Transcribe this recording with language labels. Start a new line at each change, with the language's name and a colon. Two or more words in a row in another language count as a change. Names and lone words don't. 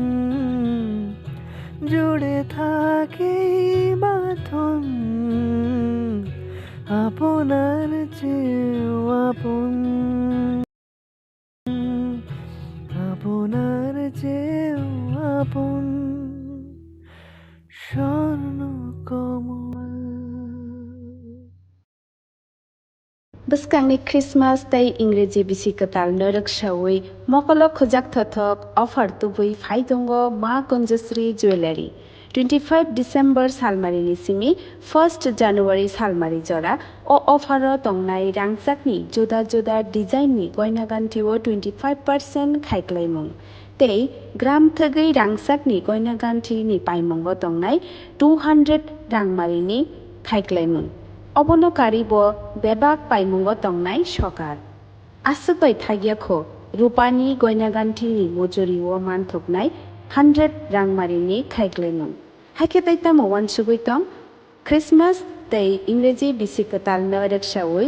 Bangla: জুড়ে থাকে বাঁধন আপনার চেয়েও আপন আপনার চেয়েও আপন স্বর্ণ কমল
Kok Borok: Buskangi Christmas tay Ingreji bisikatal narak shawui mokolo khojak thothok offer tubui phaidongo Ma Kunjasri Jewelry 25 December salmari ni simi 1st January salmari jora o offer tongnai rangchakni joda joda design ni goina gantiwo 25% khaiklaimung tei gram thagui rangchakni goina ganti ni paimongo tongnai 200 rangmari ni khaiklaimung অবনকারী ব বেবাক পাইমুঙ্গ তংনাই সকার আসুকবাই থাগিয়াখো রূপানি গয়নাগান্ঠিনি মজুরি ও মানথকনাই 100 রাংমারিনি খাইক্লেমুং হাইকেতাইতা মওয়ান সুগৈতং ক্রিসমাস তাই ইংরেজি বিসিকতাল নরেকসাওই